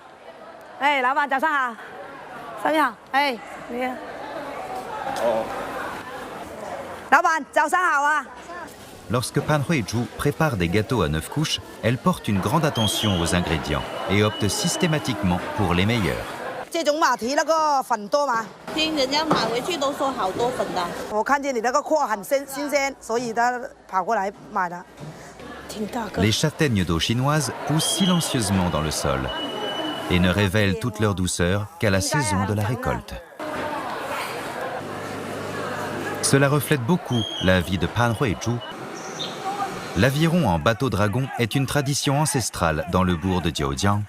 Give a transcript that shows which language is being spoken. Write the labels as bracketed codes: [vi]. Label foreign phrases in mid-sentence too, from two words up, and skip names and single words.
[fr] Lorsque Pan Huizhu prépare des gâteaux à 9 couches, elle porte une grande attention aux ingrédients et opte systématiquement pour les meilleurs. [zh] 这种马蹄那个粉多吗？听人家买回去都说好多粉的。我看见你那个货很新鲜，所以他跑过来买的。挺大个。 [fr] Les châtaignes d'eau chinoises poussent silencieusement dans le sol et ne révèlent toute leur douceur qu'à la saison de la récolte. Cela reflète beaucoup la vie de Pan Huizhu. L'aviron en bateau-dragon est une tradition ancestrale dans le bourg de Jiujiang.